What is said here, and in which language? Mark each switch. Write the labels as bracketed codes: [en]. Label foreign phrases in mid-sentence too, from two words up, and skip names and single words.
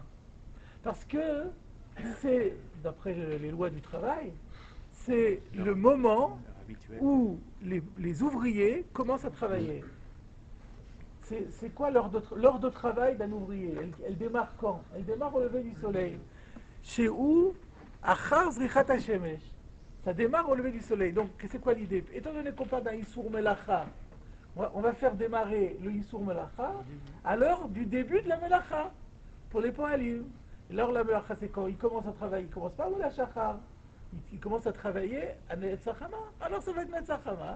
[fr] Parce que c'est, d'après les lois du travail, c'est le moment où les ouvriers commencent à travailler. C'est quoi l'heure de travail d'un ouvrier? Elle démarre quand? Elle démarre au lever du soleil. Chez où? [he] אחר זריחת השמש. [fr] Ça démarre au lever du soleil. Donc, c'est quoi l'idée? Étant donné qu'on parle d'un [he] איסור מלאכה, [fr] on va faire démarrer le [he] איסור מלאכה [fr] à l'heure du début de la Melacha, pour les Poalim. L'heure de la Melacha, c'est quand il commence à travailler. Il ne commence pas au la Shachar. Il commence à travailler à Netzachama. Alors, ça va être Netzachama.